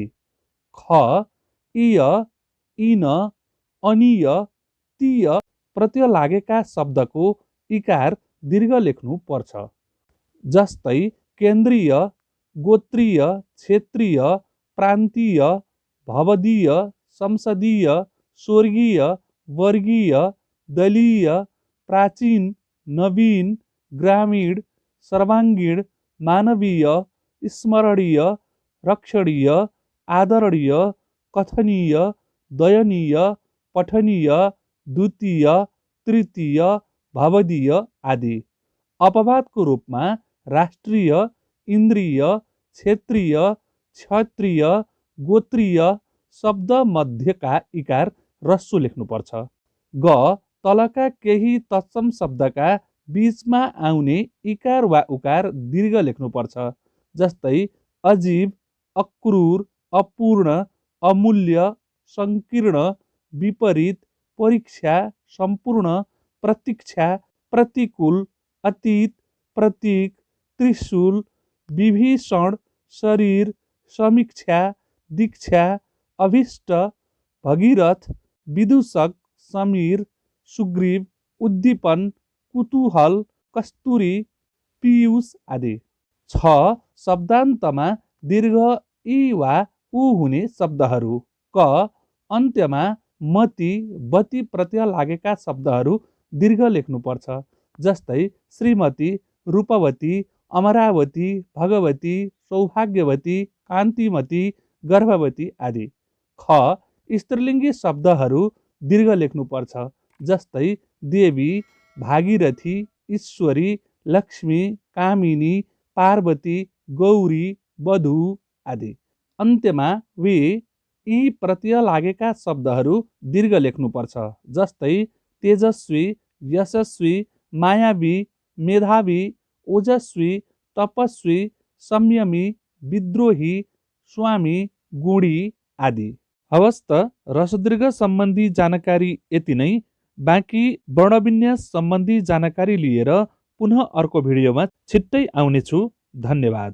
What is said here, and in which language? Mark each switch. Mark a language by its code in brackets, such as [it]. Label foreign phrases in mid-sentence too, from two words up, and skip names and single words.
[ne] ख इय, इन, अनिय, तीय प्रत्यय लागेका शब्दको इकार दीर्घ लेख्नु पर्छ। जस्तै केन्द्रीय, गोत्रीय, क्षेत्रीय, प्रान्तीय, भवदीय, संसदीय, स्वर्गीय, वर्गीय, दलीय, प्राचीन, नवीन, ग्रामीण, सर्वाङ्गीण, मानवीय, स्मरणीय, रक्षणीय, आदरणीय, कथनीय, दयनीय, पठनीय, द्वितीय, तृतीय, भवदीय आदि। अपवादको रूपमा राष्ट्रिय, इन्द्रिय, क्षेत्रीय, क्षत्रिय, गोत्रीय शब्द मध्यका इकार रस्सु लेख्नुपर्छ। ग तलका केही तत्सम शब्दका बीचमा आउने इकार वा उकार दीर्घ लेख्नुपर्छ। जस्तै अजीव, अक्रूर, अपूर्ण, अमूल्य, संकीर्ण, विपरीत, परीक्षा, सम्पूर्ण, प्रतीक्षा, प्रतिकूल, अतीत, प्रतीक, त्रिशूल, विभीषण, शरीर, समीक्षा, दीक्षा, अभिष्ट, भगीरथ, विदूषक, समीर, सुग्रीव, उद्दीपन, कुतूहल, कस्तुरी, पीयूष आदि। 6 शब्दान्तमा दीर्घ ई वा उ हुने शब्दहरू। क अन्त्यमा मति, बति प्रत्यय लागेका शब्दहरू दीर्घ लेख्नुपर्छ। जस्तै श्रीमती, रूपवती, अमरावती, भगवती, सौभाग्यवती, कान्तिमती, गर्भवती आदि। ख स्त्रीलिङ्गी शब्दहरू दीर्घ लेख्नुपर्छ। जस्तै देवी, भागीरथी, ईश्वरी, लक्ष्मी, कामिनी, पार्वती, गौरी, वधु आदि। अन्त्यमा वे यी प्रत्यय लागेका शब्दहरू दीर्घ लेख्नुपर्छ। जस्तै तेजस्वी, यशस्वी, मायावी, मेधावी, ओजस्वी, तपस्वी, संयमी, विद्रोही, स्वामी, गुणी आदि। हवस् त रसदीर्घ सम्बन्धी जानकारी यति नै। बाँकी वर्णविन्यास सम्बन्धी जानकारी लिएर पुनः अर्को भिडियोमा छिट्टै आउनेछु। धन्यवाद।